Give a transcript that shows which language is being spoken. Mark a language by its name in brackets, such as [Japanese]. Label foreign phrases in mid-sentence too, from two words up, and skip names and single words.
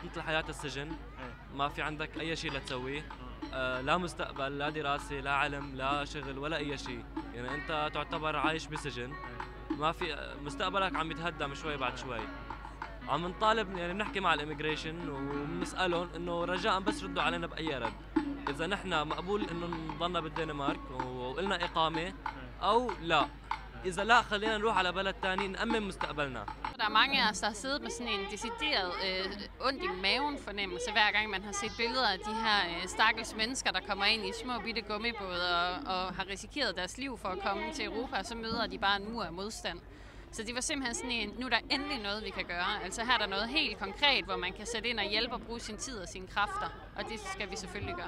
[Arabic] مثل حياة السجن ما في عندك أي شيء لتسويه لا مستقبل لا دراسة لا علم لا شغل ولا أي شيء يعني أنت تعتبر عايش بسجن ما في مستقبلك عم يتهدم شوي بعد شوي عم نطالب يعني بنحكي مع الإميجريشن وبنسألهم إنه رجاء بس ردوا علينا بأي رد إذا نحن مقبول إنه نضلنا بالدنمارك وقلنا إقامة أو لا إذا لا خلينا نروح على بلد تاني نأمن مستقبلنا. [Danish] Der er mange af os, der har siddet med sådan en decideret ondt i maven fornemmelse, hver gang man har set billeder af de her stakkels mennesker, der kommer ind i små bitte gummibåde og har risikeret deres liv for at komme til Europa, og så møder de bare en mur af modstand. Så det var simpelthen sådan en, nu er der endelig noget, vi kan gøre. Altså her er der noget helt konkret, hvor man kan sætte ind og hjælpe og bruge sin tid og sine kræfter, og det skal vi selvfølgelig gøre.